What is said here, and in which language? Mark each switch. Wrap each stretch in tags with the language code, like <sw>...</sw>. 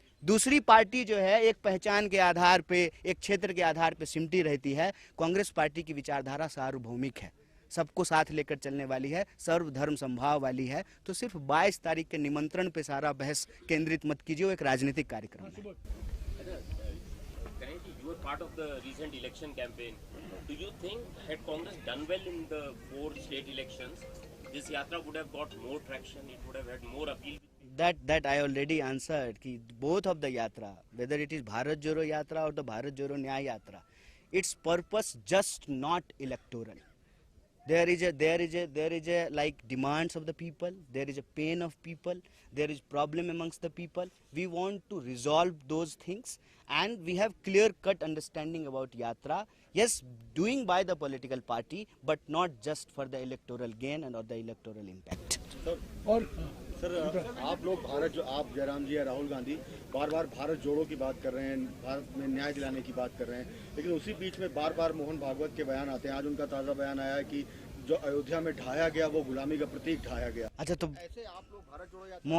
<hi>दूसरी पार्टी जो है एक पहचान के आधार पे, एक क्षेत्र के आधार पे सिमटी रहती है। कांग्रेस पार्टी की विचारधारा सार्वभौमिक है, सबको साथ लेकर चलने वाली है, सर्वधर्म संभाव वाली है। तो सिर्फ 22 तारीख के निमंत्रण पे सारा बहस केंद्रित मत कीजिए, वो एक राजनीतिक कार्यक्रम है।</hi> <en>You were part of the recent election campaign. Do you think had Congress done well in the 4 state elections, this yatra would have got more traction, it would have had more appeal? That I already answered</en> <hi>कि</hi> <en>both of the yatra, whether it is Bharat Jodo Yatra or the Bharat Jodo Nyay Yatra, its purpose just not electoral. There is a like demands of the people, there is a pain of people, there is problem amongst the people. We want to resolve those things and we have clear cut understanding about yatra. Yes, doing by the political party, but not just for the electoral gain and or the electoral impact.</en> <hi>और sir आप लोग आप जयराम जी या राहुल गांधी बार बार भारत जोड़ो की बात कर रहे हैं, भारत में न्याय दिलाने की बात कर रहे हैं, लेकिन उसी बीच में बार बार मोहन भागवत के बयान आते हैं। आज उनका ताज़ा बयान आया है कि जो अयोध्या में ढाया गया वो गुलामी का प्रतीक ढाया गया। अच्छा, तो ऐसे आप लोग भारत जोड़ो या</hi>